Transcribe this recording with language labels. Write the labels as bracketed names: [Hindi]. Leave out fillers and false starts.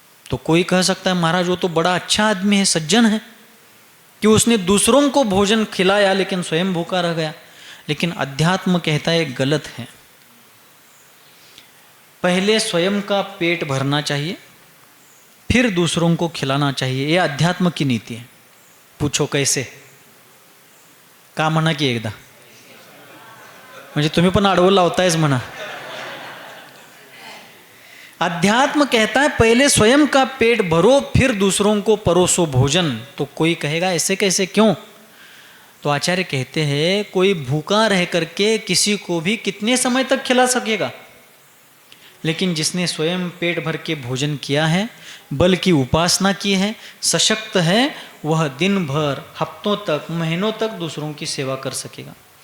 [Hindi] तो कोई कह सकता है महाराज वो तो बड़ा अच्छा आदमी है, सज्जन है, कि उसने दूसरों को भोजन खिलाया लेकिन स्वयं भूखा रह गया। लेकिन अध्यात्म कहता है गलत है। पहले स्वयं का पेट भरना चाहिए, फिर दूसरों को खिलाना चाहिए। यह अध्यात्म की नीति है। पूछो कैसे? [Marathi] का म्हणा की एकदा, म्हणजे तुम्ही पण आडवं लावतायच म्हणा। [Hindi] अध्यात्म कहता है पहले स्वयं का पेट भरो फिर दूसरों को परोसो भोजन। तो कोई कहेगा ऐसे कैसे, क्यों? तो आचार्य कहते हैं कोई भूखा रह करके किसी को भी कितने समय तक खिला सकेगा, लेकिन जिसने स्वयं पेट भर के भोजन किया है, बल की उपासना की है, सशक्त है, वह दिन भर, हफ्तों तक, महीनों तक दूसरों की सेवा कर सकेगा।